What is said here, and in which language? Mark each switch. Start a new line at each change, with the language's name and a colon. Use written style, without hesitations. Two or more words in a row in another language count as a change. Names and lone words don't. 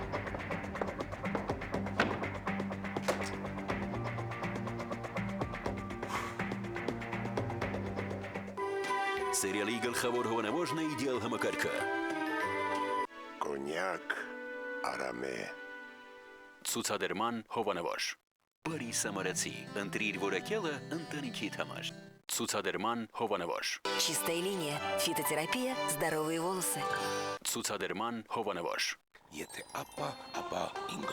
Armenian: Սերիալի գլխավոր հովանավորն է իդեալ համակարգը։ Կոնյակ, արամե։ Ցուցադրման հովանավոր։ Բարի Սամարացի, ընտրիր որակյալը ընտանիքիդ համար։ Ցուցադրման հովանավոր։
Russian: Чистая линия. Фитотерапия. Здоровые волосы.
Armenian: Ցուցադրման հովանավոր։ Եթե ապա ինգո։